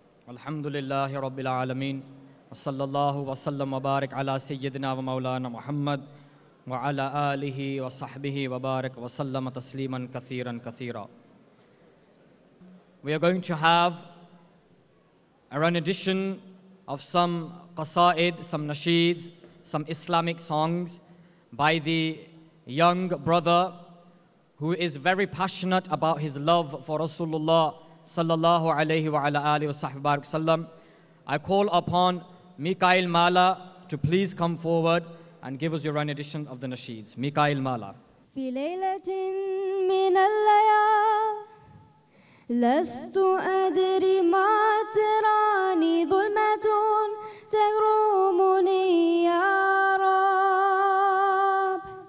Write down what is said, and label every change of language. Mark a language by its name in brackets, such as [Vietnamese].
[Arabic] الحمد لله رب العالمين، وصلى الله وسلم وبارك على سيدنا ومولانا محمد وعلى آله وصحبه وبارك وسلم تسليما كثيرا كثيرا. [English] We are going to have a rendition of some qasaid, some nasheeds, some Islamic songs by the young brother who is very passionate about his love for Rasulullah [Arabic] sallallahu alayhi wa ala alihi wa sallam. [English] I call upon Mikhael Mala to please come forward and give us your rendition of the nasheeds. Mikhael Mala. [Arabic] في ليلة من الليالي لست أدري ما تراني ظلمة تغرمني يا رب.